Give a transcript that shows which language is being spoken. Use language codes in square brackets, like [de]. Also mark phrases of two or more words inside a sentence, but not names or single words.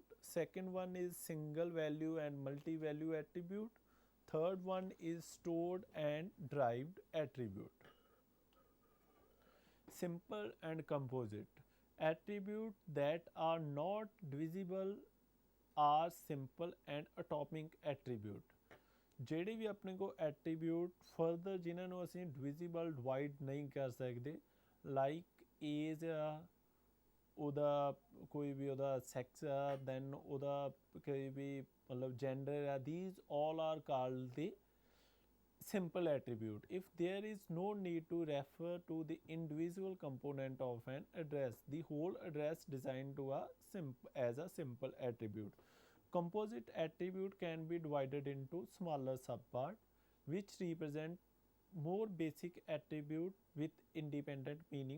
[en] Second one is single value and multi-value attribute. Third one is stored and derived attribute. Simple and composite attribute that are not divisible are simple and atomic attribute. [pa] ਜਿਹੜੇ ਵੀ ਆਪਣੇ ਕੋਲ [en] attribute further [pa] ਜਿਨ੍ਹਾਂ ਨੂੰ ਅਸੀਂ divisible divide ਨਹੀਂ ਕਰ ਸਕਦੇ, like age ਆ, ਉਹਦਾ ਕੋਈ ਵੀ ਉਹਦਾ sex ਆ, then ਉਹਦਾ ਕੋਈ ਵੀ ਮਤਲਬ gender ਆ, [en] these all are called the simple attribute. If there is no need to refer to the individual component of an address, the whole address designed to as a simple attribute. Composite attribute can be divided into smaller subparts which represent more basic attribute with independent meaning.